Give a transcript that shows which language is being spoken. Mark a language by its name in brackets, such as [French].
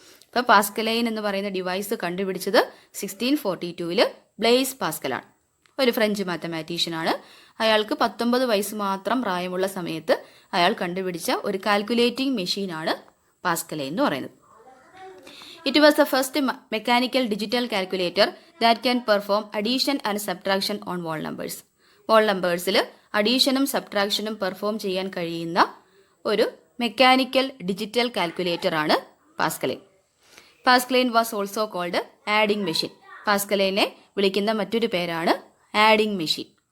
[Malayalam] ഇപ്പോൾ പാസ്കലൈൻ എന്ന് പറയുന്ന ഡിവൈസ് കണ്ടുപിടിച്ചത് 1642 ബ്ലെയ്സ് പാസ്കലാണ്. ഒരു ഫ്രഞ്ച് മാത്തമാറ്റീഷ്യനാണ്. അയാൾക്ക് 19 വയസ്സ് മാത്രം പ്രായമുള്ള സമയത്ത് അയാൾ കണ്ടുപിടിച്ച ഒരു കാൽക്കുലേറ്റിംഗ് മെഷീനാണ് പാസ്കലൈൻ എന്ന് പറയുന്നത്. [English] It was the first mechanical digital calculator that can perform addition and subtraction on whole numbers. [Malayalam] whole numbersൽ അഡീഷനും സബ്ട്രാക്ഷനും perform ചെയ്യാൻ കഴിയുന്ന ഒരു മെക്കാനിക്കൽ ഡിജിറ്റൽ കാൽക്കുലേറ്റർ ആണ് പാസ്കലൈൻ. [English] Pascaline was also called adding machine. [Malayalam] പാസ്കലൈനെ വിളിക്കുന്ന മറ്റൊരു പേരാണ് ആഡിംഗ് മെഷീൻ.